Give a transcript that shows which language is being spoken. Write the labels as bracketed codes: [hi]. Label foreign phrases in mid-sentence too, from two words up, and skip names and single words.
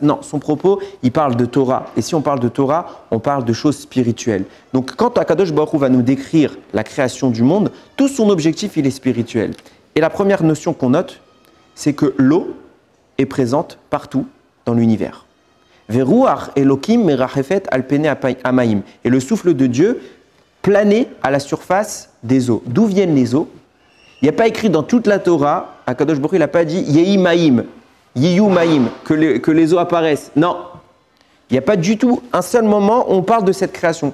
[fr] Non, son propos, il parle de Torah. Et si on parle de Torah, on parle de choses spirituelles. Donc quand [he] הקדוש ברוך הוא [fr] va nous décrire la création du monde, tout son objectif, il est spirituel. Et la première notion qu'on note, c'est que l'eau est présente partout dans l'univers. [he] ורוח אלהים מרחפת על פני המים. [fr] Et le souffle de Dieu planait à la surface des eaux. D'où viennent les eaux? Il n'y a pas écrit dans toute la Torah, [he] הקדוש ברוך הוא, [fr] il n'a pas dit [he] יהי מים יהו מים, [fr] que les eaux apparaissent. Non. Il n'y a pas du tout un seul moment où on parle de cette création.